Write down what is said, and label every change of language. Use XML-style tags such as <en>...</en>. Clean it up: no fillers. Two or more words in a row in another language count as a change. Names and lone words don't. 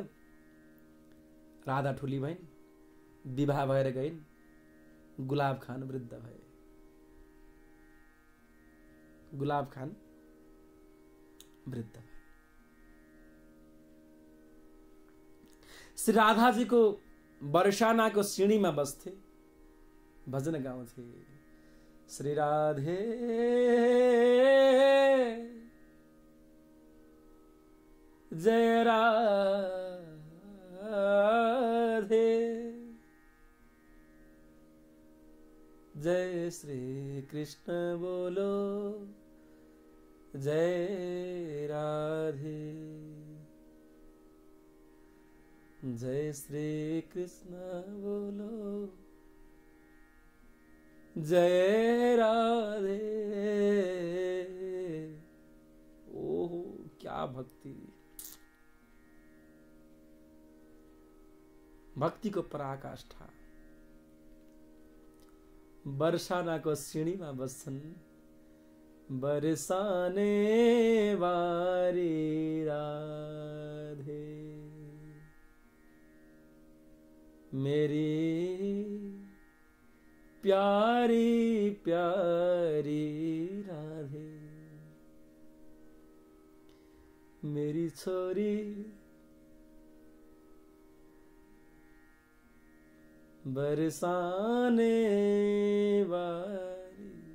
<ne>राधा ठुली भइन्, विवाह भएर गइन्, गुलाब खान वृद्ध भए। गुलाब खान वृद्ध भए। श्री राधाजीको बरसानाको सिँढीमा बस्थे, भजन गाउँथे। श्री राधे जय राधे, जय श्री कृष्ण बोलो, जय राधे, जय श्री कृष्ण बोलो, जय राधे। ओहो क्या भक्ति, भक्ति को पराकाष्ठा। बरसानाको सिँढीमा बस्छन्,</ne> <hi>बरसाने वारी राधे, मेरी प्यारी प्यारी राधे, मेरी छोरी बरसाने वाली।</hi>